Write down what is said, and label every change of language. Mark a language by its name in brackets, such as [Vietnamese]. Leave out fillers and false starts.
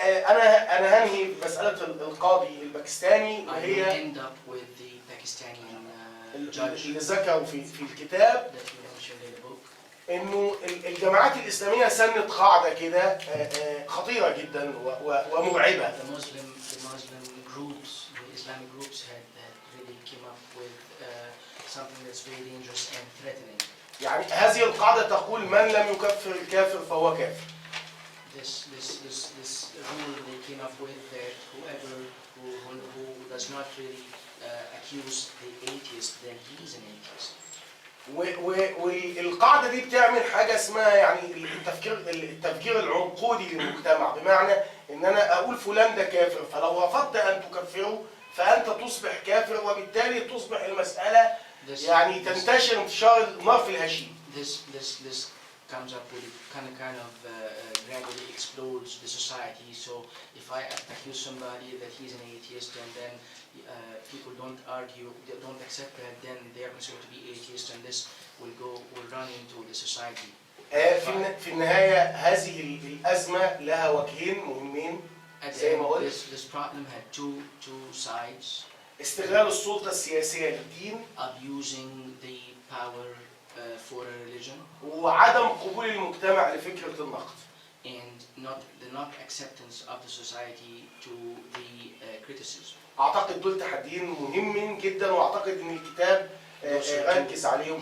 [Arabic] أنا هنهي مسألة القاضي الباكستاني وهي [English] I end up with the Pakistani judge [Arabic] اللي ذكروا في الكتاب [English] that you mentioned in the book. [Arabic] إنه الجماعات الإسلامية سنت قاعدة كده خطيرة جدا ومرعبة. [English] The Muslim groups, the Islamic groups had really came up with something that's very dangerous and threatening. [Arabic] يعني هذه القاعدة تقول من لم يكفر الكافر فهو كافر. [English] This rule they came up with that whoever who does not really accuse the atheist, then he is an atheist. [Arabic] والقاعدة دي بتعمل حاجة اسمها يعني التفكير العنقودي للمجتمع، بمعنى ان انا اقول فلان ده كافر فلو رفضت ان تكفره فانت تصبح كافر وبالتالي تصبح المسألة يعني تنتشر انتشار النار في الهشيم. [English] This comes up with kind of gradually explodes the society. So if I accuse somebody that he's an atheist and then people don't argue, they don't accept that, then they are considered to be atheists, and this will run into the society. [Arabic] في النهاية هذه الأزمة لها وجهين مهمين زي ما قلت. [English] This problem had two sides. [Arabic] استغلال السلطة السياسية للدين. [English] Abusing the power for a religion. [Arabic] وعدم قبول المجتمع لفكرة النقد. [English] And the not acceptance of the society to the criticism. [Arabic] أعتقد دول تحديين مهمين جدا وأعتقد إن الكتاب ركز عليهم.